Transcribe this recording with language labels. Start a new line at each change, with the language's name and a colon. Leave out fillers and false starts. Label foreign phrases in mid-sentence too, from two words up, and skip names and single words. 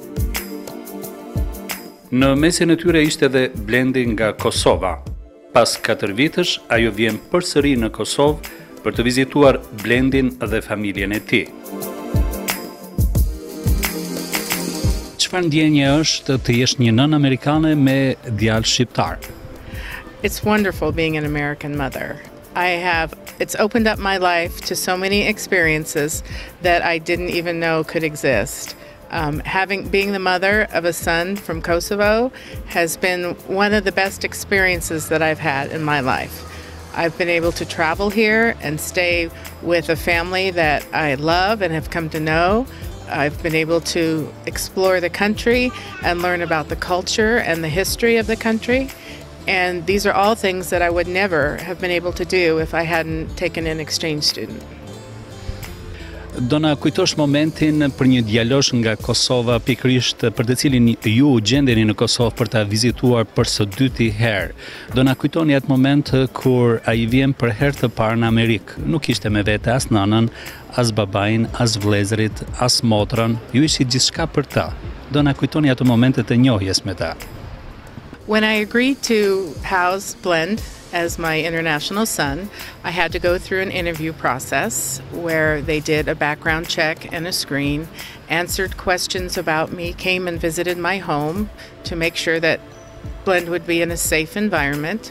Albanian: Në mesin e tyre ishte edhe Blendi nga Kosova. Pas 4 vitësh, ajo vjen përsëri në Kosovë për të vizituar Blendin dhe familjen e tij. Çfarë ndjenje është të jesh një nënë amerikane me djalë shqiptar?
English: It's wonderful being an American mother. It's opened up my life to so many experiences that I didn't even know could exist. Being the mother of a son from Kosovo has been one of the best experiences that I've had in my life. I've been able to travel here and stay with a family that I love and have come to know. I've been able to explore the country and learn about the culture and the history of the country. And these are all things that I would never have been able to do if I hadn't taken an exchange student.
Albanian: Do na kujtosh momentin për një djalosh nga Kosova, pikërisht për të cilin ju gjendeni në Kosovë për ta vizituar për së dyti herë. Do na kujtoni atë moment kur ai vjen për herë të parë në Amerikë. Nuk ishte me vete as nënën, as babain, as vëllezërit, as motrën. Ju ishit gjithçka për ta. Do na kujtoni ato momentet e njohjes me ta.
English: When I agreed to house Blend as my international son, I had to go through an interview process where they did a background check and a screen, answered questions about me, came and visited my home to make sure that Blend would be in a safe environment.